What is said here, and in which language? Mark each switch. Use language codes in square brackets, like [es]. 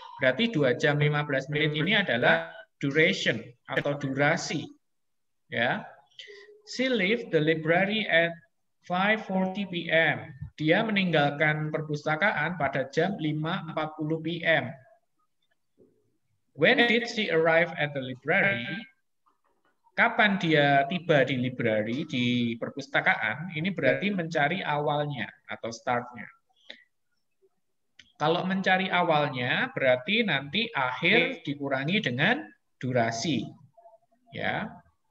[id] Berarti 2 jam 15 menit ini adalah duration atau durasi. Ya. [en] She left the library at 5:40 p.m. [id] Dia meninggalkan perpustakaan pada jam 5:40 p.m. [en] When did she arrive at the library? [id] Kapan dia tiba di library, di perpustakaan, ini berarti mencari awalnya atau startnya. Kalau mencari awalnya, berarti nanti akhir dikurangi dengan durasi. Ya.